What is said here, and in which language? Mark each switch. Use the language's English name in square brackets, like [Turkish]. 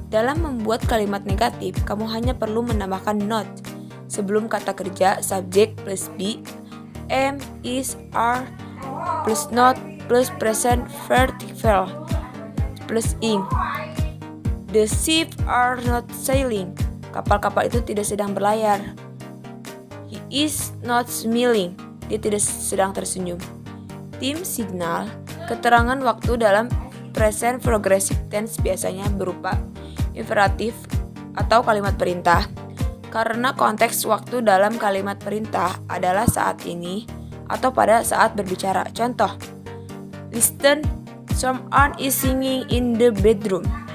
[Indonesian] Dalam membuat kalimat negatif, kamu hanya perlu menambahkan not sebelum kata kerja subject plus be, am, is, are, plus not, plus present participle, plus ing. [English] The ship are not sailing. [Indonesian] Kapal-kapal itu tidak sedang berlayar. [English] He is not smiling. [Indonesian] Dia tidak sedang tersenyum. Tim signal. Keterangan waktu dalam present progressive tense biasanya berupa imperatif atau kalimat perintah. karena konteks waktu dalam kalimat perintah adalah saat ini atau pada saat berbicara. [English] Contoh, listen, someone is singing in the bedroom.